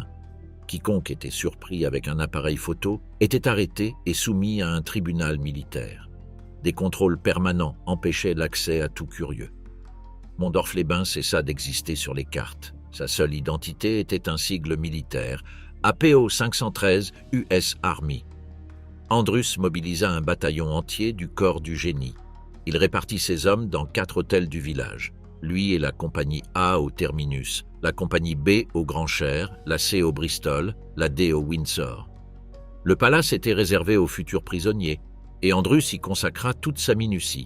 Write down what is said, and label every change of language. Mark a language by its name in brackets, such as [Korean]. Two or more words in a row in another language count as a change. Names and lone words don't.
[French] Quiconque était surpris avec un appareil photo était arrêté et soumis à un tribunal militaire. Des contrôles permanents empêchaient l'accès à tout curieux. Mondorf-les-Bains cessa d'exister sur les cartes. Sa seule identité était un sigle militaire, APO 513 US Army. Andrus mobilisa un bataillon entier du corps du génie. Il répartit ses hommes dans 4 hôtels du village. Lui et la compagnie A au Terminus, la compagnie B au Grand Cher, la C au Bristol, la D au Windsor. Le palace était réservé aux futurs prisonniers, et Andrus y consacra toute sa minutie.